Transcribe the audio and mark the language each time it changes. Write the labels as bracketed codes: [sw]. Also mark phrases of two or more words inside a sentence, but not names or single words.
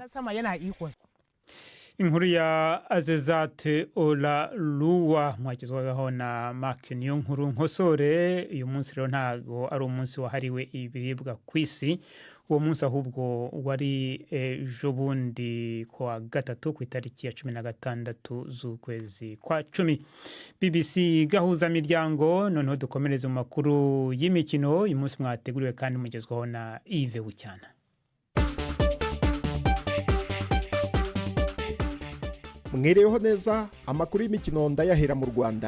[rw] Inkuru ya Azezate Olaluwa mwagizwagaho na Mark Niyonkuru Nkosore. Uyu munsi rero ntago ari umunsi wahariwe ibiribwa kw'isi. Uwo munsi ahubwo wari ejo bundi kwa gatatu ku itariki ya 16 z'ukwezi kwa 10. BBC gahuza miryango noneho dukomereza mu makuru y'imikino. Uyu munsi mwateguriwe kandi mugezwaho na Yves Bucyana. Mwireho neza, amakuru y'imikino ndayahera mu Rwanda.